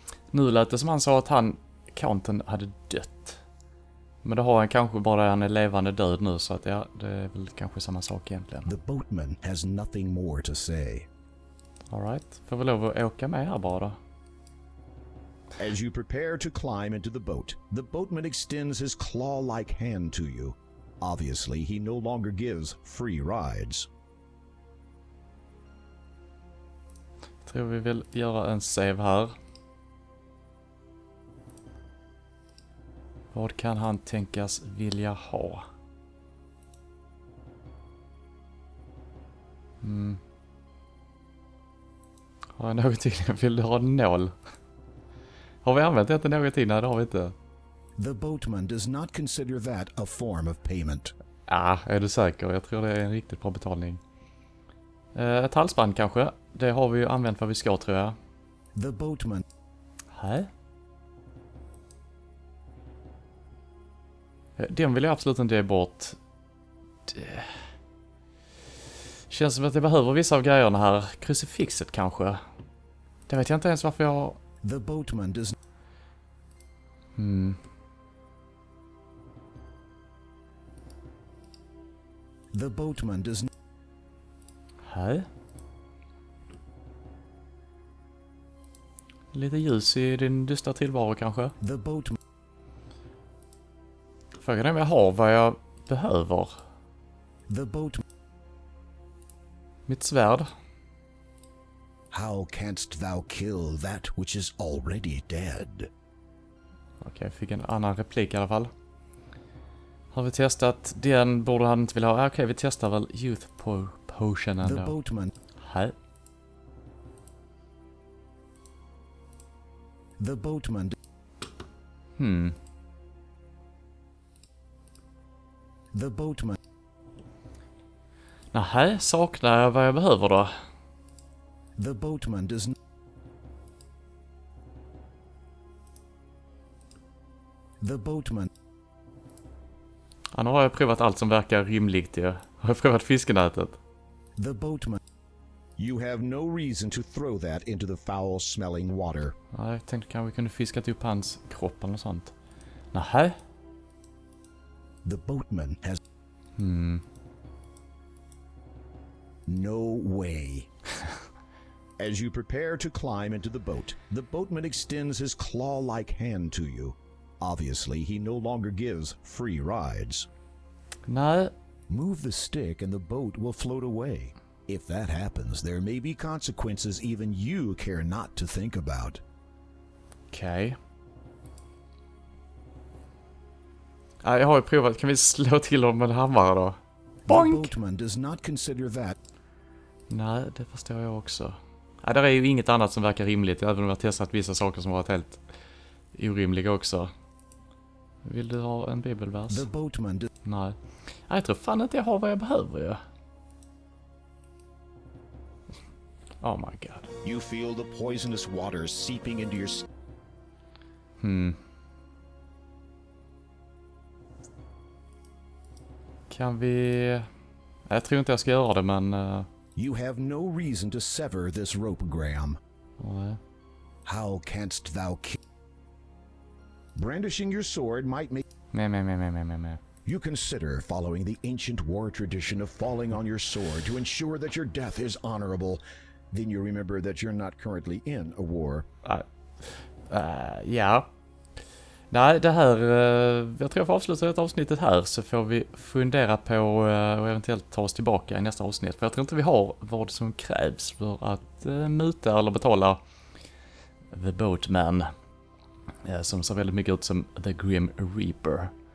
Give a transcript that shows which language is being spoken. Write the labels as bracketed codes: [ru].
[sv] Nu lät det som han sa att Counten hade dött. Men det har han kanske bara, han är levande död nu, så att ja, det är väl kanske samma sak egentligen. [en] The boatman has nothing more to say. All right, [sv] får vi lov att åka med här bara. [en] As you prepare to climb into the boatman extends his claw-like hand to you. Obviously, he no longer gives free rides. [sv] Tror vi vill göra en save här. Vad kan han tänkas vilja ha? Har jag någonting? Vill du ha en nål? Har vi använt det någonting? Nej, det har vi inte. [en] The boatman does not consider that a form of payment. [sv] Är du säker? Jag tror det är en riktigt bra betalning. Ett halsband kanske? Det har vi ju använt vad vi ska, tror jag. [en] The boatman. [sv] Hej. Den vill jag absolut inte ge bort. Det känns som att jag behöver vissa av grejerna här. Krucifixet kanske. Det vet jag inte ens varför jag... [en] The boatman does... The boatman does... [sv] Hej. Lite ljus i din dystra tillvaro kanske. [en] The boatman... [sv] Frågan är om jag har vad jag behöver. The boatman... Mitt svärd. [en] How canst thou kill that which is already dead? [sv] Okej, jag fick en annan replik i alla fall. Har vi testat? Den borde han inte vilja ha. Okej, vi testar väl Youth Potion ändå. [en] The boatman... [sv] Hej. [en] The boatman... The boatman... [sv] Nähä, saknar jag vad jag behöver då? [en] The boatman does not... The boatman... [sv] Ja, nu har jag provat allt som verkar rimligt ju. Har jag provat fiskenätet? [en] The boatman... You have no reason to throw that into the foul-smelling water. [sv] Ja, jag tänkte kanske vi kunde fiskat upp hans kropp eller något sånt. Nähä? [en] The boatman has... No way. As you prepare to climb into the boatman extends his claw-like hand to you. Obviously, he no longer gives free rides. [sv] Nej. [en] Move the stick and the boat will float away. If that happens, there may be consequences even you care not to think about. [sv] Okej. Ja, jag har ju provat. Kan vi slå till dem med en hammare då? Boink! [en] The boatman does not consider that. [sv] Nej, det förstår jag också. Ja, det är ju inget annat som verkar rimligt, även om jag har testat vissa saker som varit helt orimliga också. Vill du ha en bibelvers? [en] The boatman... [sv] Nej. Jag tror fan inte jag har vad jag behöver ju. [en] Oh my god. You feel the poisonous water seeping into your... [sv] Kan vi... Jag tror inte jag ska göra det, men... [en] You have no reason to sever this rope, Graham. [sv] Nej. [en] How canst thou kill... Brandishing your sword might make... Me. You consider following the ancient war tradition of falling on your sword to ensure that your death is honorable. Then you remember that you're not currently in a war. [sv] Ja. Nej, det här... jag tror jag får avsluta det avsnittet här, så får vi fundera på och eventuellt ta oss tillbaka i nästa avsnitt. För jag tror inte vi har vad som krävs för att muta eller betala The Boatman. Som ser väldigt mycket ut som The Grim Reaper.